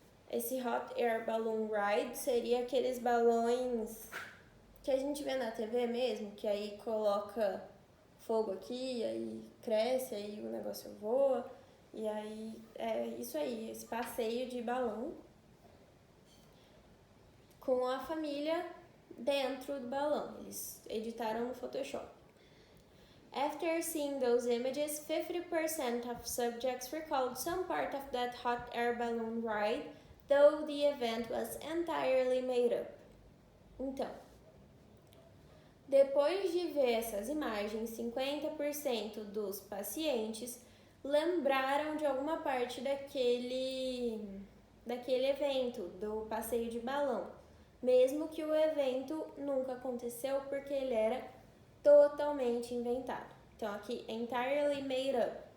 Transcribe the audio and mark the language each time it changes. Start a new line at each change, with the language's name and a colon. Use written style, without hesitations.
Portuguese: Esse hot air balloon ride seria aqueles balões que a gente vê na TV mesmo, que aí coloca fogo aqui, aí cresce, aí o negócio voa, e aí é isso aí, esse passeio de balão com a família dentro do balão. Eles editaram no Photoshop.
English: After seeing those images, 50% of subjects recalled some part of that hot air balloon ride, though the event was entirely made up.
Portuguese: Então, depois de ver essas imagens, 50% dos pacientes lembraram de alguma parte daquele evento, do passeio de balão, mesmo que o evento nunca aconteceu porque ele era totalmente inventado. Então aqui,
English: entirely made up.